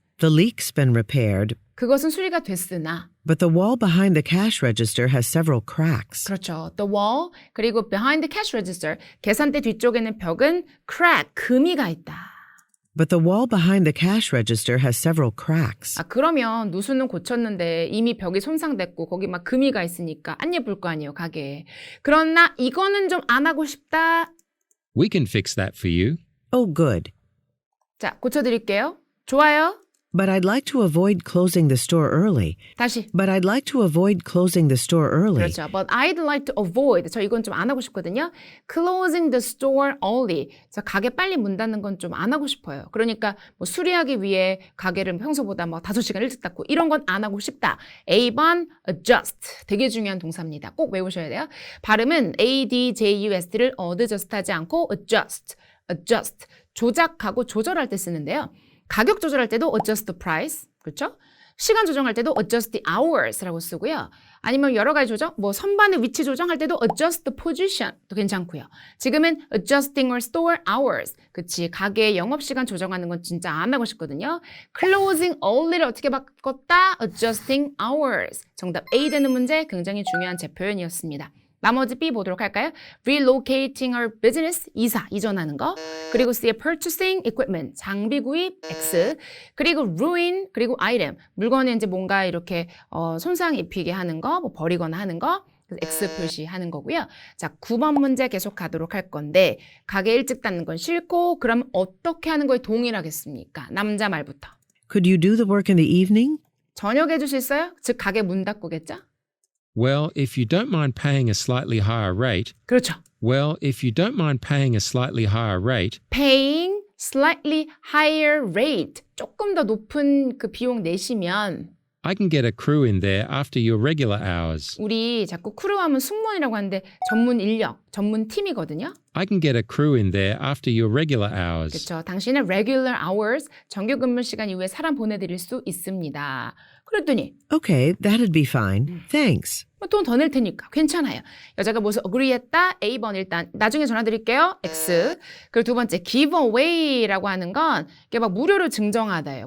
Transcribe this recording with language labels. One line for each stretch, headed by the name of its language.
English: The leak's been repaired,
Korean: 그것은 수리가 됐으나
English: but the wall behind the cash register has several cracks.
Korean: 그렇죠. The wall 그리고
English: behind the cash register
Korean: 계산대 뒤쪽에는 벽은 crack 금이가 있다.
English: But the wall behind the cash register has several cracks.
Korean: 아, 그러면 누수는 고쳤는데 이미 벽이 손상됐고 거기 막 금이가 있으니까 안 예쁠 거 아니에요, 가게에. 그러나 이거는 좀 안 하고 싶다.
English: We can fix that for you. Oh, good.
Korean: 자, 고쳐드릴게요. 좋아요.
English: But I'd like to avoid closing the store early.
Korean: 다시.
English: But I'd like to avoid closing the store early.
Korean: 그렇죠.
English: But I'd like to avoid.
Korean: 저 이건 좀 안 하고 싶거든요.
English: Closing the store early.
Korean: 저 가게 빨리 문 닫는 건 좀 안 하고 싶어요. 그러니까 뭐 수리하기 위해 가게를 평소보다 뭐 5시간 일찍 닫고 이런 건 안 하고 싶다. A번 adjust. 되게 중요한 동사입니다. 꼭 외우셔야 돼요. 발음은 adjust를 adjust하지 않고 adjust. 조작하고 조절할 때 쓰는데요. 가격 조절할 때도
English: adjust the price,
Korean: 그렇죠? 시간 조정할 때도
English: adjust the hours
Korean: 라고 쓰고요. 아니면 여러 가지 조정, 뭐 선반의 위치 조정할 때도
English: adjust the position
Korean: 도 괜찮고요. 지금은
English: adjusting or store hours.
Korean: 그치, 가게의 영업시간 조정하는 건 진짜 안 하고 싶거든요.
English: closing early
Korean: 를 어떻게 바꿨다?
English: adjusting hours.
Korean: 정답 A 되는 문제 굉장히 중요한 재표현이었습니다. 나머지 B 보도록 할까요?
English: relocating our business,
Korean: 이전하는 거. 그리고 C의
English: purchasing equipment,
Korean: 장비 구입, X. 그리고 ruin, 그리고 item, 물건에 이제 뭔가 이렇게 손상 입히게 하는 거, 뭐 버리거나 하는 거. X 표시하는 거고요. 자, 9번 문제 계속 가도록 할 건데 가게 일찍 닫는 건 싫고 그럼 어떻게 하는 거에 동일하겠습니까? 남자 말부터.
English: Could you do the work in the evening?
Korean: 저녁에 해줄 수 있어요? 즉 가게 문 닫고겠죠?
English: Well, if you don't mind paying a slightly higher rate.
Korean: 그렇죠.
English: Well, if you don't mind paying a slightly higher rate. paying slightly higher rate.
Korean: 조금 더 높은 그 비용 내시면
English: I can get a crew in there after your regular hours.
Korean: 우리 자꾸 크루하면 승무원이라고 하는데 전문 인력, 전문 팀이거든요.
English: I can get a crew in there after your regular hours.
Korean: 그렇죠. 당신의 regular hours, 정규 근무 시간 이후에 사람 보내드릴 수 있습니다. 그랬더니
English: Okay, that'd be fine. Thanks.
Korean: 돈 더 낼 테니까 괜찮아요. 여자가 무엇을 agree했다? A번 일단 나중에 전화 드릴게요. X. 그리고 두 번째 give away라고 하는 건 이게 막 무료로 증정하다예요.